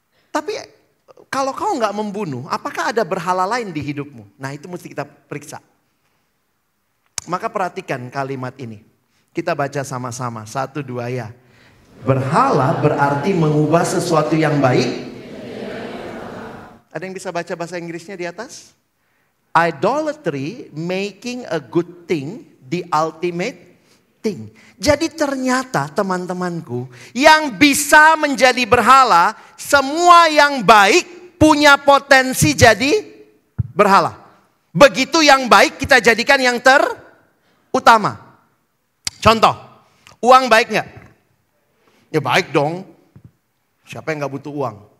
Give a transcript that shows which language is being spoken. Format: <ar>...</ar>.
<id>Tapi kalau kau nggak membunuh, apakah ada berhala lain di hidupmu? Nah itu mesti kita periksa. Maka perhatikan kalimat ini. Kita baca sama-sama. 1, 2 ya. Berhala berarti mengubah sesuatu yang baik. Ada yang bisa baca bahasa Inggrisnya di atas?</id> <en>Idolatry, making a good thing the ultimate thing.</en> <id>Jadi ternyata teman-temanku, yang bisa menjadi berhala, semua yang baik punya potensi jadi berhala. Begitu yang baik kita jadikan yang terutama. Contoh, uang baik nggak? Ya baik dong. Siapa yang nggak butuh uang?</id>